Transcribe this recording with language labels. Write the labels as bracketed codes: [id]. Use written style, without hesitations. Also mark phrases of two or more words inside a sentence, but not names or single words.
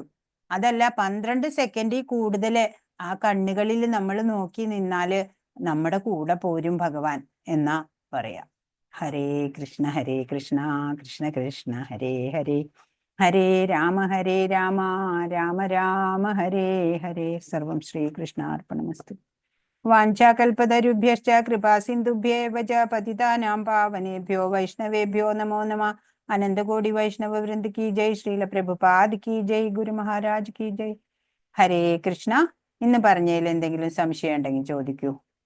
[ml] അതല്ല 12 സെക്കൻഡിൽ കൂടുതൽ ആ കണ്ണുകളിൽ നമ്മൾ നോക്കി നിന്നാല് നമ്മുടെ കൂടെ പോരും ഭഗവാൻ എന്നാ പറയാ. [sa] ഹരേ കൃഷ്ണ കൃഷ്ണ കൃഷ്ണ ഹരേ ഹരേ, ഹരേ രാമ രാമ രാമ ഹരേ ഹരേ. സർവം ശ്രീകൃഷ്ണാർപ്പണമസ്തു. വാഞ്ചാകൽപതരുഭ്യശ്ച കൃപാസിന്ധുഭ്യേവ ച പതിതാനാം പാവനേഭ്യോ വൈഷ്ണവേഭ്യോ നമോ നമഃ. [hi] अनन्तकोटि वैष्णव वृन्द की जय. श्रील प्रभुपाद की जय. गुरु महाराज की जय. [sa] ഹരേ കൃഷ്ണ. [ml] ഇന്ന് പറഞ്ഞതിൽ എന്തെങ്കിലും സംശയം ഉണ്ടെങ്കിൽ ചോദിക്കൂ.